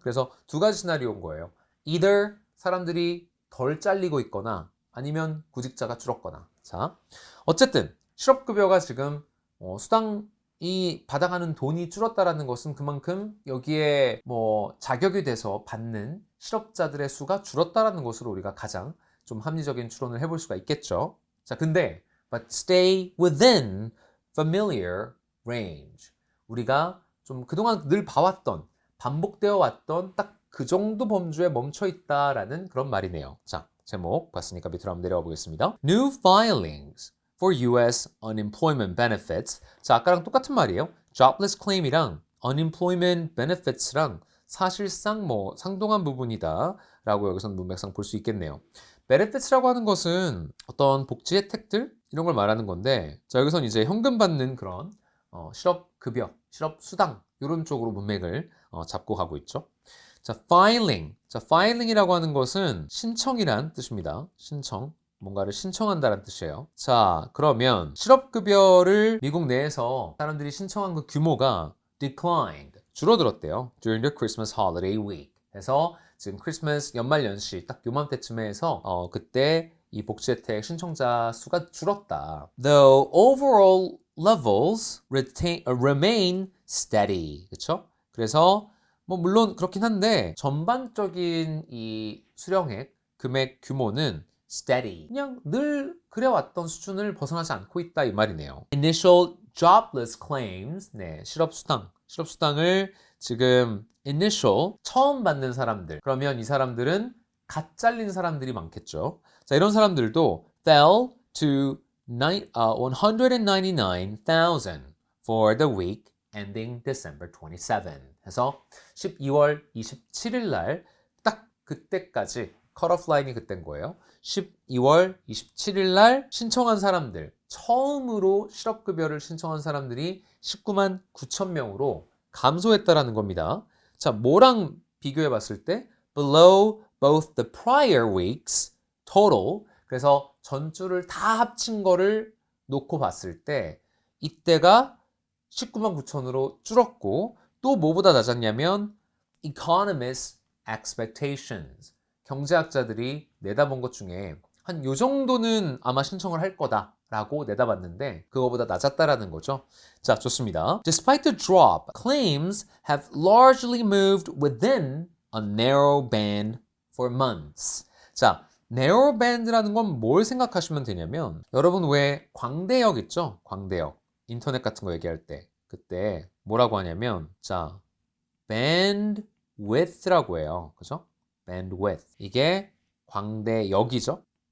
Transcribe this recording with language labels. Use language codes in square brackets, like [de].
[ko] 그래서 두 가지 시나리오인 거예요. [en] Either [ko] 사람들이 덜 잘리고 있거나 아니면 구직자가 줄었거나. 자, 어쨌든 실업급여가 지금 수당이 받아가는 돈이 줄었다라는 것은 그만큼 여기에 뭐 자격이 돼서 받는 실업자들의 수가 줄었다라는 것으로 우리가 가장 좀 합리적인 추론을 해볼 수가 있겠죠. 자, 근데 [en] but stay within familiar range. [ko] 우리가 좀 그동안 늘 봐왔던 반복되어 왔던 딱 그 정도 범주에 멈춰 있다라는 그런 말이네요. 자, 제목 봤으니까 밑으로 한번 내려와 보겠습니다. [en] New filings for U.S. unemployment benefits. [ko] 자, 아까랑 똑같은 말이에요. jobless claim이랑 unemployment benefits랑 사실상 뭐 상동한 부분이다 라고 여기서는 문맥상 볼 수 있겠네요. benefits라고 하는 것은 어떤 복지 혜택들 이런 걸 말하는 건데, 자, 여기서는 이제 현금 받는 그런 실업급여, 실업수당 이런 쪽으로 문맥을 잡고 가고 있죠. [en] 자, filing. [ko] 자, filing이라고 하는 것은 신청이란 뜻입니다. 신청. 뭔가를 신청한다는 뜻이에요. 자, 그러면 실업급여를 미국 내에서 사람들이 신청한 그 규모가 declined. 줄어들었대요. [en] During the Christmas holiday week. [ko] 그래서 지금 크리스마스 연말연시 딱 요맘때쯤에 해서 그때 이 복지 혜택 신청자 수가 줄었다. [en] Though overall levels remain steady. [ko] 그렇죠? 그래서 뭐 물론 그렇긴 한데 전반적인 이 수령액 금액 규모는 steady. 그냥 늘 그래왔던 수준을 벗어나지 않고 있다 이 말이네요. [en] Initial jobless claims. [ko] 네, 실업수당을 지금 initial 처음 받는 사람들. 그러면 이 사람들은 갓 잘린 사람들이 많겠죠. 자, 이런 사람들도 [en] fell to 199,000 for the week ending December 27. [ko] 해서 12월 27일 날 딱 그때까지 컷오프 라인이 그때인 거예요. 12월 27일 날 신청한 사람들, 처음으로 실업급여를 신청한 사람들이 19만 9천 명으로 감소했다라는 겁니다. 자, 뭐랑 비교해 봤을 때 [en] below both the prior weeks total. [ko] 그래서 전주를 다 합친 거를 놓고 봤을 때 이때가 19만 9천으로 줄었고, 또 뭐보다 낮았냐면 [en] economists expectations. [ko] 경제학자들이 내다본 것 중에 한 요 정도는 아마 신청을 할 거다라고 내다봤는데 그거보다 낮았다라는 거죠. 자, 좋습니다. [en] Despite the drop, claims have largely moved within a narrow band for months. [ko] 자, narrow band라는 건 뭘 생각하시면 되냐면, 여러분 왜 광대역 있죠? 광대역. 인터넷 같은 거 얘기할 때 그때 뭐라고 하냐면, 자, bandwidth라고 해요. 그죠? bandwidth. 이게 광대역이죠.